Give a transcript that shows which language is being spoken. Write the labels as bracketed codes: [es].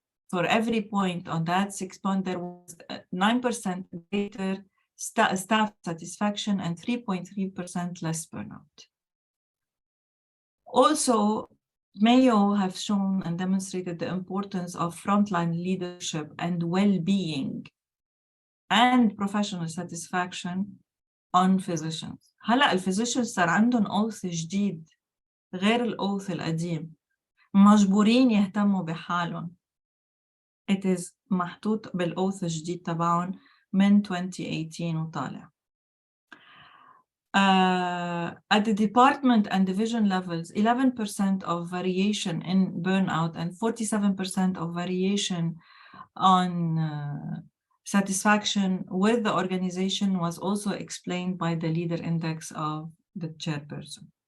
[en] for every point on that 6-point, there was 9% greater staff satisfaction and 3.3% less burnout. Also, Mayo have shown and demonstrated the importance of frontline leadership and well-being and professional satisfaction on physicians. [ar] هلأ الphysicians صار عندهم oath جديد غير الoath القديم، مجبورين يهتموا بحالهم. [en] It is [ar] محطوط بالoath الجديد تبعهم من 2018 وطالع. [en] At the department and division levels, 11% of variation in burnout and 47% of variation on satisfaction with the organization was also explained by the leader index of the chairperson.